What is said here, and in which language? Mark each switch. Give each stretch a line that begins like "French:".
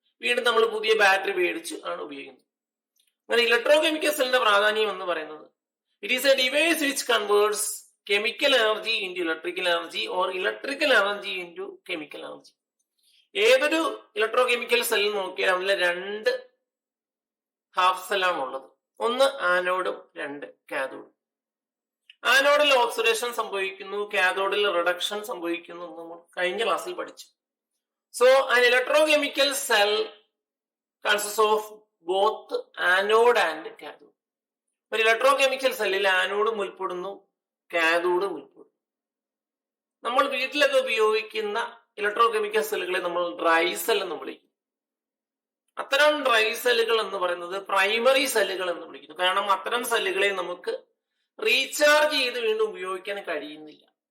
Malayalam: വീണ്ടും നമ്മൾ പുതിയ ബാറ്ററി മേടിച്ച് ആണ് ഉപയോഗിക്കുന്നത്. അങ്ങനെ ഇലക്ട്രോ കെമിക്കൽ സെല്ലിന്റെ പ്രാധാന്യം എന്ന് പറയുന്നത്,
English: It is a device which converts chemical energy into electrical energy or electrical energy into chemical energy.
Malayalam: ഏതൊരു ഇലക്ട്രോ കെമിക്കൽ സെല്ലിൽ നോക്കിയാൽ അതിലെ രണ്ട് ഹാഫ് സെല്ലാണ് ഉള്ളത്. ഒന്ന് ആനോഡും രണ്ട് കാഥോഡും. ആനോഡിൽ ഓക്സിഡേഷൻ സംഭവിക്കുന്നു, കാഥോഡിൽ റിഡക്ഷൻ സംഭവിക്കുന്നു എന്ന് നമ്മൾ കഴിഞ്ഞ ക്ലാസ്സിൽ പഠിച്ചു.
English: So an electrochemical cell consists of both anode and cathode.
Malayalam: ഒരു ഇലക്ട്രോകെമിക്കൽ സെല്ലിൽ ആനോഡും ഉൾപ്പെടുന്നു, കാഥോഡും ഉൾപ്പെടുന്നു. നമ്മൾ വീട്ടിലൊക്കെ ഉപയോഗിക്കുന്ന ഇലക്ട്രോകെമിക്കൽ സെല്ലുകളെ നമ്മൾ ഡ്രൈ സെൽ എന്ന് വിളിക്കും. അത്തരം ഡ്രൈ സെല്ലുകൾ എന്ന് പറയുന്നത് പ്രൈമറി സെല്ലുകൾ എന്ന് വിളിക്കുന്നു. കാരണം അത്തരം സെല്ലുകളെ നമുക്ക് റീചാർജ് ചെയ്ത് വീണ്ടും ഉപയോഗിക്കാൻ കഴിയുന്നില്ല.